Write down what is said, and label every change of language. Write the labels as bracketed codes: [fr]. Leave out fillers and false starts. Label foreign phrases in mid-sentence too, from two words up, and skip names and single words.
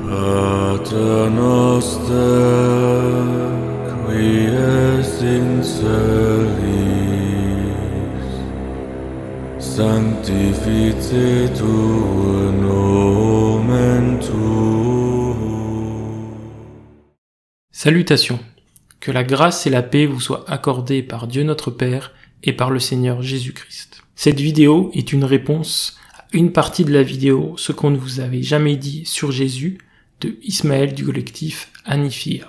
[la] Pater noster, qui es in celis, sanctificetur nomen tuum. [fr] Salutations, que la grâce et la paix vous soient accordées par Dieu notre Père et par le Seigneur Jésus-Christ. Cette vidéo est une réponse à une partie de la vidéo « Ce qu'on ne vous avait jamais dit sur Jésus » de Ismaël du collectif Anifia.